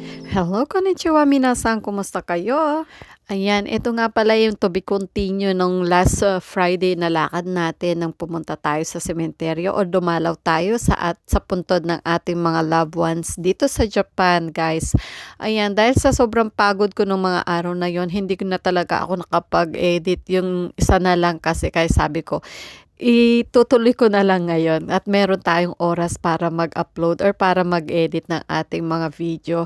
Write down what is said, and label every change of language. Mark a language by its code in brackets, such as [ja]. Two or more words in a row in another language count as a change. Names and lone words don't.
[tl] Hello, [ja] こんにちは皆さん, [tl] kumusta kayo? Ayan, ito nga pala yung [en] to be continue [tl] nung [en] last Friday [tl] na lakad natin nang pumunta tayo sa sementeryo o dumalaw tayo sa puntod ng ating mga [en] loved ones [tl] dito sa Japan, guys. Ayan, dahil sa sobrang pagod ko nung mga araw na yon, hindi ko na talaga ako nakapag-edit yung isa na lang kasi kaya sabi ko, itutuloy ko na lang ngayon at meron tayong oras para mag-upload or para mag-edit ng ating mga video.